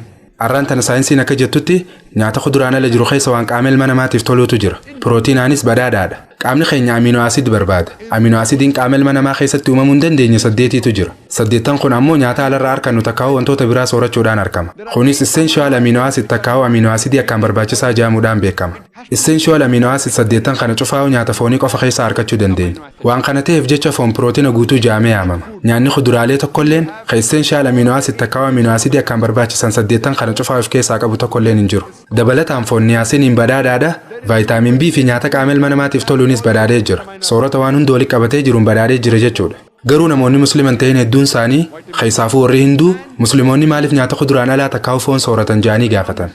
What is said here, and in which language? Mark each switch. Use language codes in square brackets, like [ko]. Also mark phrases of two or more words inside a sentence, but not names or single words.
[om] Arraan tana saayinsiin akka jettutti nyaata kuduraan ala jiru keessa waan qaama ilma namaatiif toluutu jira. Pirootiinaanis badhaadhaadha. Qaamni keenya amino asid barbaada. Amino asidiin qaama ilma namaa keessatti uumamuu hin dandeenye 8tu jira. 8 kun ammoo nyaata alarraa argannu takkaa'u wantoota biraa soorachuudhaan argama. Kunis [en] essential amino acid [om] takkaa'u amino asidii akkaan barbaachisaa jedhamuudhaan beekama. [en] Essential amino acid [om] 8 kana cufaa'u nyaata foonii qofa keessaa argachuu dandeenya. Waan kana ta'eef jecha foon pirootiina guutuu jedhamee yaamama. Nyaanni kuduraalee tokkolleen [en] essential amino acid [om] takkaa'u amino asidii akkaan barbaachisan 8 kana cufaa'u of keessaa qabu tokkolleen hin jiru. Dabalataan foon niyaasiniin badhaadhaadha. Vaayitaamin B fi nyaata qaama ilma namaatiif toluunis badhaadhee jira. Soorata waan hundi walitti qabatee jiruun badhaadhee jira jechuudha. Garuu namoonni musliman ta'in hedduun isaanii keessaafuu warri hinduu musliimoonni maaliif nyaata kuduraan alaa takkaa'u foon sooratan jedhanii gaafatan.